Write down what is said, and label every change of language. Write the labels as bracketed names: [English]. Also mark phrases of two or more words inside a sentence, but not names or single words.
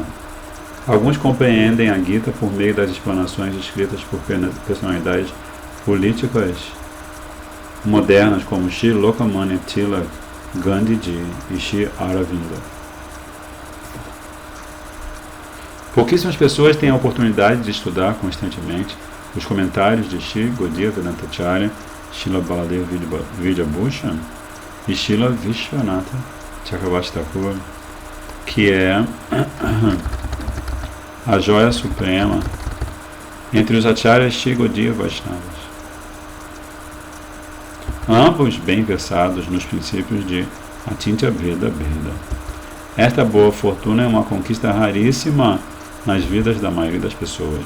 [Portuguese] Alguns compreendem a Gita por meio das explanações escritas por personalidades políticas modernas como Shri Lokmanya Tilak, Gandhiji e Shri Aurobindo. Pouquíssimas pessoas têm a oportunidade de estudar constantemente os comentários de Shri Gaudiya Vedantacharya, Srila Baladeva Vidyabhushan e Srila Vishwanatha Chakravarti Thakur, que é a joia suprema entre os acharyas Shri Gaudiya Vaishnavas, ambos bem versados nos princípios de Atintya Bheda Bheda. Esta boa fortuna é uma conquista raríssima nas vidas da maioria das pessoas.